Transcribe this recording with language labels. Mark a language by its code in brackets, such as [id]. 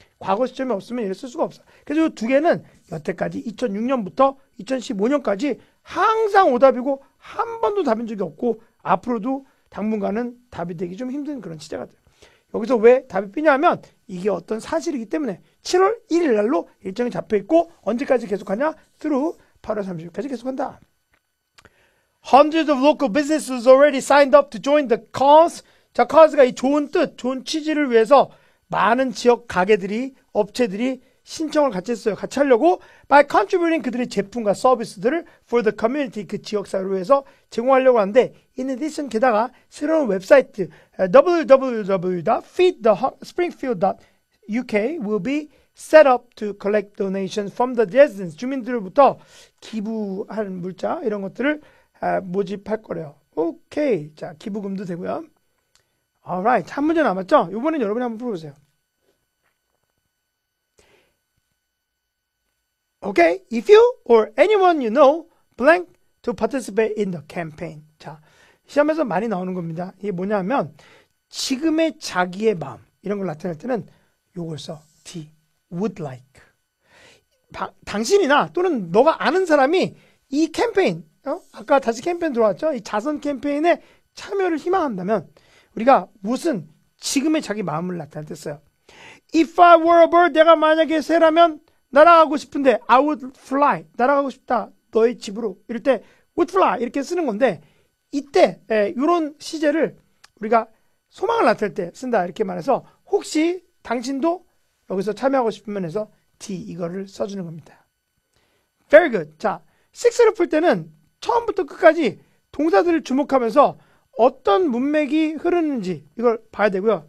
[ko] 과거 시점이 없으면 이걸 쓸 수가 없어. 그래서 이 두 개는 여태까지 2006년부터 2015년까지 항상 오답이고 한 번도 답인 적이 없고 앞으로도 당분간은 답이 되기 좀 힘든 그런 시제가 돼요. 여기서 왜 답이 B냐면 이게 어떤 사실이기 때문에 7월 1일 날로 일정이 잡혀있고 언제까지 계속하냐? [en] through [ko] 8월 30일까지 계속한다. [en] Hundreds of local businesses already signed up to join the cause. [ko] 자, cause가 이 좋은 뜻, 좋은 취지를 위해서 많은 지역 가게들이, 업체들이 신청을 같이 했어요. 같이 하려고 [en] by contributing [ko] 그들의 제품과 서비스들을 [en] for the community [ko] 그 지역사회를 위해서 제공하려고 하는데 [en] in addition [ko] 게다가 새로운 웹사이트 www.feedthespringfield.uk [en] will be set up to collect donations from the residents [ko] 주민들로부터 기부할 물자 이런 것들을 모집할 거래요. 오케이. 자, 기부금도 되고요. [en] alright. [ko] 한 문제 남았죠? 이번엔 여러분이 한번 풀어보세요. [en] Okay, if you or anyone you know blank to participate in the campaign. [ko] 자, 시험에서 많이 나오는 겁니다. 이게 뭐냐면 지금의 자기의 마음 이런 걸 나타낼 때는 요걸 써. [en] D, would like. [ko] 당신이나 또는 너가 아는 사람이 이 캠페인, 아까 다시 캠페인 들어왔죠? 이 자선 캠페인에 참여를 희망한다면 우리가 무슨 지금의 자기 마음을 나타낼 때 써요. [en] If I were a bird, [ko] 내가 만약에 새라면 날아가고 싶은데 [en] I would fly. [ko] 날아가고 싶다. 너의 집으로. 이럴 때 would fly 이렇게 쓰는 건데 이때 이런 시제를 우리가 소망을 나타낼 때 쓴다 이렇게 말해서 혹시 당신도 여기서 참여하고 싶으면 해서 D 이거를 써주는 겁니다. [en] Very good. [ko] 자, 6를 풀 때는 처음부터 끝까지 동사들을 주목하면서 어떤 문맥이 흐르는지 이걸 봐야 되고요.